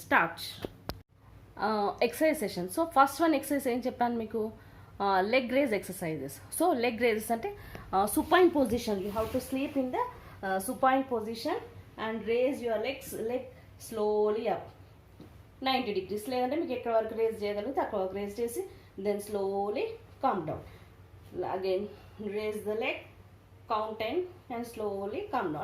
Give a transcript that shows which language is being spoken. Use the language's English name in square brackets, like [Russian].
[English] Start exercise session. So first one exercise [Telugu] em cheppanu meeku, [English] leg raise exercises. So leg raises ante supine position, you have to sleep in the supine position and raise your leg slowly up 90 degrees. [Telugu] లేదంటే మీకు ఎక్కడ వరకు raise చేయగలిగితే అక్కడ వరకు raise చేసి [English] then slowly come down. Again raise the leg, count 10 and slowly come down.